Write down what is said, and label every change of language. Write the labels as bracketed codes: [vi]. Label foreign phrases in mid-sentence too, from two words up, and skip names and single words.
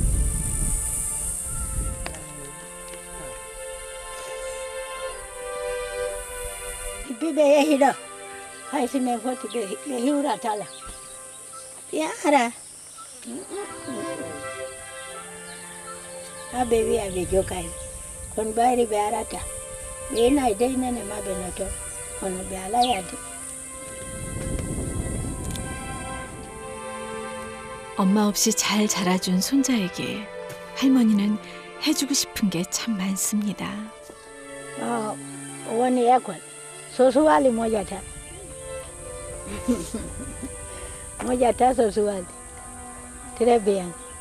[ff] ɓiɓɓe yehi ɗo hay sinen foti ɓe hiwratala yara ha ɓe wiya ɓe jogay kono ɓayri ɓe arata ɓe inayi dey nene ma ɓe noto kono ɓe ala yade. [ko] 엄마 없이 잘 자라준 손자에게 할머니는 해주고 싶은 게 참 많습니다. [ff] woni école so suwali moƴata moƴata so suwali [fr] très bien.